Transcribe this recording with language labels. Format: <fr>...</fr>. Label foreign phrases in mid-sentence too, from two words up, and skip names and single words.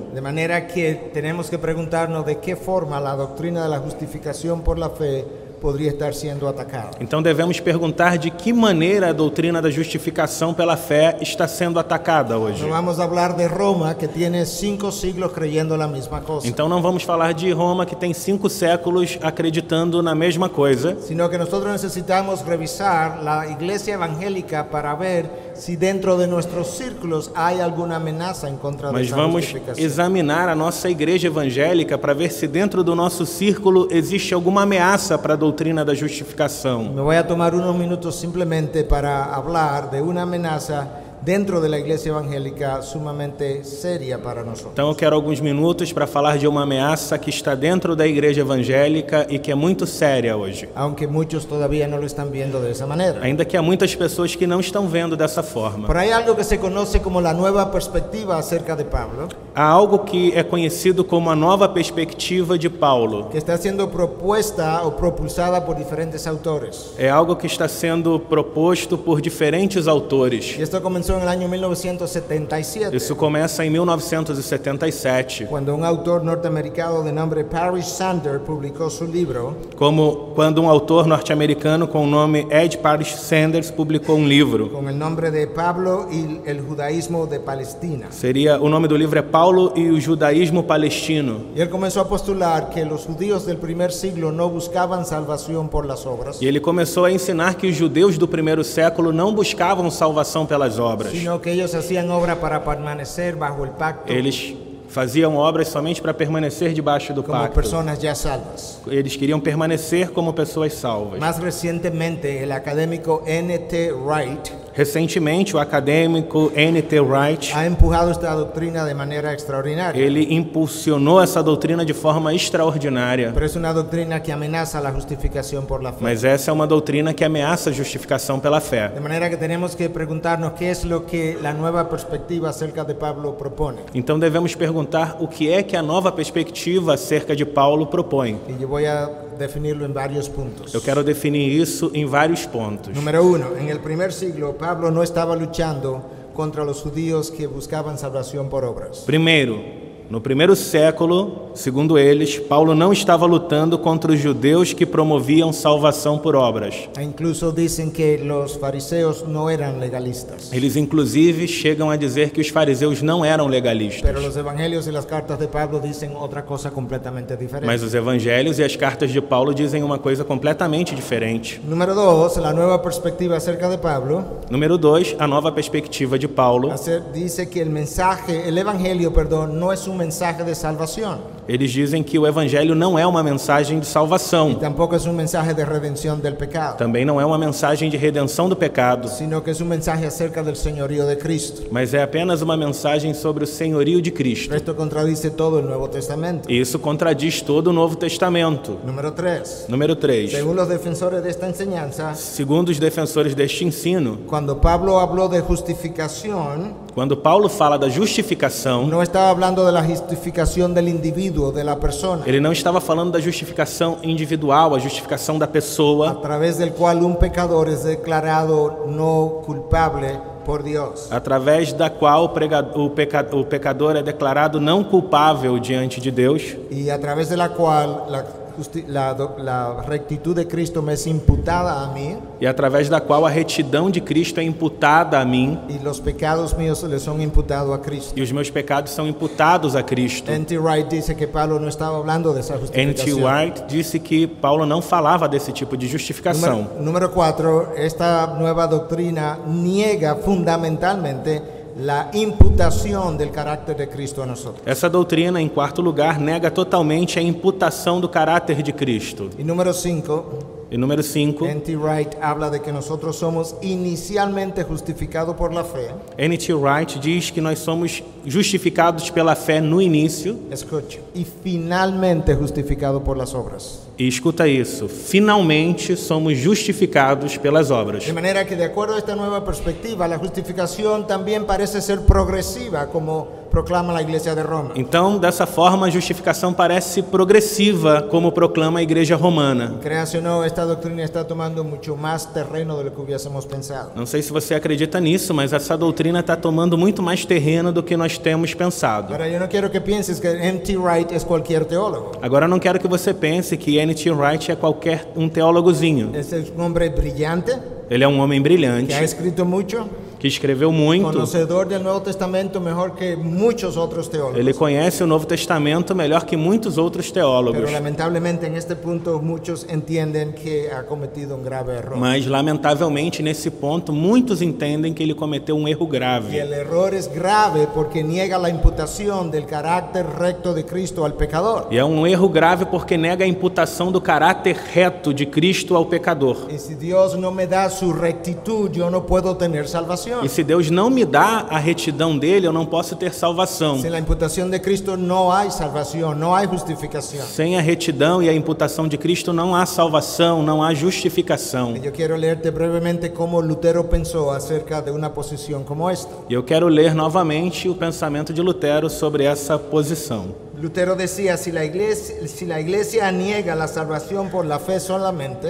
<es>De manera que tenemos que preguntarnos de qué forma la doctrina de la justificación por la fe podría estar siendo atacada.</es> <pt>Então devemos perguntar de que maneira a doutrina da justificação pela fé está sendo atacada hoje.</pt> <es>No vamos a hablar de Roma, que tiene 5 siglos creyendo la misma cosa,</es> <pt>Então não vamos falar de Roma, que tem 5 séculos acreditando na mesma coisa,</pt> <es>sino que nosotros necesitamos revisar la iglesia evangélica para ver si dentro de nuestros círculos hay alguna amenaza en contra de</es> <pt>mas</pt> <es>esa</es> <pt>vamos</pt> <es>justificación.</es> <pt>examinar a nossa igreja evangélica para ver se dentro do nosso círculo existe alguma ameaça para a doutrina da justificação.</pt> <es>Me voy a tomar unos minutos simplemente para hablar de una amenaza dentro de la iglesia evangélica sumamente seria para nosotros.</es> <pt>Então eu quero alguns minutos para falar de uma ameaça que está dentro da igreja evangélica e que é muito séria hoje.</pt> <es>Aunque muchos todavía no lo están viendo de esa manera.</es> <pt>Ainda que há muitas pessoas que não estão vendo dessa forma.</pt> <es>Pero hay algo que se conoce como la nueva perspectiva acerca de Pablo,</es> <pt>Há algo que é conhecido como a nova perspectiva de Paulo.</pt> <es>que está siendo propuesta o propulsada por diferentes autores.</es> <pt>É algo que está sendo proposto por diferentes autores.</pt> <es>Y esto comenzó en el año 1977,</es> <pt>Isso começa em 1977,</pt> <es>cuando un autor norteamericano de nombre Parrish Sander publicó su libro</es> <pt>como quando um autor norte-americano com o nome Ed Parrish Sanders publicou um livro.</pt> <es>con el nombre de Pablo y el judaísmo de Palestina.</es> <pt>O nome do livro é Paulo e o Judaísmo Palestino.</pt> <es>Y él comenzó a postular que los judíos del primer siglo no buscaban salvación por las obras,</es> <pt>E ele começou a ensinar que os judeus do primeiro século não buscavam salvação pelas obras.</pt> <es>sino que ellos hacían obra para permanecer bajo el pacto</es> <pt>Eles faziam obras somente para permanecer debaixo do</pt> <es>como</es> <pt>pacto.</pt> <es>personas ya salvas.</es> <pt>Eles queriam permanecer como pessoas salvas.</pt> <es>Más recientemente, el académico N.T. Wright</es> <pt>Recentemente, o acadêmico N.T. Wright,</pt> <es>ha empujado esta doctrina de manera extraordinaria,</es> <pt>ele impulsionou essa doutrina de forma extraordinária.</pt> <es>pero es una doctrina que amenaza la justificación por la fe.</es> <pt>Mas essa é uma doutrina que ameaça a justificação pela fé.</pt> <es>De manera que tenemos que preguntarnos qué es lo que la nueva perspectiva acerca de Pablo propone.</es> <pt>Então devemos perguntar o que é que a nova perspectiva acerca de Paulo propõe.</pt> <es>Y yo voy a definirlo en varios puntos.</es> <pt>Eu quero definir isso em vários pontos.</pt> <es>Número 1, en el primer siglo Pablo no estaba luchando contra los judíos que buscaban salvación por obras.</es> <pt>Primeiro, no primeiro século, segundo eles, Paulo não estava lutando contra os judeus que promoviam salvação por obras.</pt> <es>E incluso dicen que los fariseos no eran legalistas.</es> <pt>Eles, inclusive, chegam a dizer que os fariseus não eram legalistas.</pt> <es>Pero los evangelios y las cartas de Pablo dicen otra cosa completamente diferente.</es> <pt>Mas os evangelhos e as cartas de Paulo dizem uma coisa completamente diferente.</pt> <es>Número 2, la nueva perspectiva acerca de Pablo</es> <pt>Número 2, a nova perspectiva de Paulo</pt> <es>dice que el evangelio, no es un mensaje de salvación.</es> <pt>Eles dizem que o evangelho não é uma mensagem de</pt> <es>Y</es> <pt>salvação,</pt> <es>tampoco es un mensaje de redención del pecado,</es> <pt>também não é uma mensagem de redenção do pecado,</pt> <es>sino que es un mensaje acerca del señorío de Cristo.</es> <pt>mas é apenas uma mensagem sobre o senhorio de Cristo.</pt> <es>Esto contradice todo el Nuevo Testamento.</es> <pt>E isso contradiz todo o Novo Testamento.</pt> <es>Número 3.</es> <pt>Número 3.</pt> <es>Según los defensores de esta enseñanza,</es> <pt>Segundo os defensores deste ensino,</pt> <es>cuando Pablo habló de justificación,</es> <pt>quando Paulo fala da justificação,</pt> <es>no estaba hablando de la justificación del individuo, de la persona,</es> <pt>ele não estava falando da justificação individual, a justificação da</pt> <es>a</es> <pt>pessoa,</pt> <es>través del cual un pecador es declarado no culpable por Dios.</es> <pt>através da qual o pecador é declarado não culpável diante de Deus,</pt> <es>Y a través de la cual la rectitud de Cristo me es imputada a mí</es> <pt>e através da qual a retidão de Cristo é imputada a mim</pt> <es>y los pecados míos le son imputados a Cristo.</es> <pt>e os meus pecados são imputados a Cristo.</pt> <es>N.T. Wright dice que Pablo no estaba hablando de esa</es> <pt>N.T.</pt> <es>justificación.</es> <pt>White disse que Paulo não falava desse tipo de justificação.</pt> <es>Número 4, esta nueva doctrina niega fundamentalmente la imputación del carácter de Cristo a nosotros.</es> <pt>Essa doutrina, em quarto lugar, nega totalmente a imputação do caráter de Cristo.</pt> <es>Y número 5,</es> <pt>E número 5,</pt> <es>N.T. Wright habla de que nosotros somos inicialmente justificados por la fe.</es> <pt>N.T. Wright diz que nós somos justificados pela fé no início,</pt> <es>Escuche. Y finalmente justificados por las obras.</es> <pt>e escuta isso, finalmente somos justificados pelas obras.</pt> <es>De manera que, de acuerdo a esta nueva perspectiva, la justificación también parece ser progresiva, como proclama la Iglesia de Roma.</es> <pt>Então, dessa forma, a justificação parece progressiva, como proclama a Igreja Romana.</pt> <es>Créase o no, esta doctrina está tomando mucho más terreno de lo que hubiésemos pensado.</es> <pt>Não sei se você acredita nisso, mas essa doutrina está tomando muito mais terreno do que nós temos pensado.</pt> <es>Ahora, yo no quiero que pienses que N.T. Wright es cualquier teólogo.</es> <pt>Agora, eu não quero que você pense que N.T. Wright é qualquer um teólogozinho.</pt> <es>Es un hombre brillante,</es> <pt>Ele é um homem brilhante,</pt> <es>que ha escrito mucho,</es> <pt>que escreveu muito.</pt> <es>conocedor del Nuevo Testamento mejor que muchos otros teólogos.</es> <pt>Ele conhece o Novo Testamento melhor que muitos outros teólogos.</pt> <es>Pero lamentablemente en este punto muchos entienden que ha cometido un grave error.</es> <pt>Mas, lamentavelmente, nesse ponto, muitos entendem que ele cometeu um erro</pt> <es>Y</es> <pt>grave.</pt> <es>el error es grave porque niega la imputación del carácter recto de Cristo al pecador.</es> <pt>E é um erro grave porque nega a imputação do caráter reto de Cristo ao pecador.</pt> <es>Y si Dios no me da su rectitud, yo no puedo tener salvación.</es> <pt>E se Deus não me dá a retidão dele, eu não posso ter salvação.</pt> <es>Sin la imputación de Cristo no hay salvación, no hay justificación.</es> <pt>Sem a retidão e a imputação de Cristo não há salvação, não há justificação.</pt> <es>Y yo quiero leerte brevemente cómo Lutero pensó acerca de una posición como esta.</es> <pt>E eu quero ler novamente o pensamento de Lutero sobre essa posição.</pt> <es>Lutero decía, si la iglesia niega la salvación por la fe solamente,</es>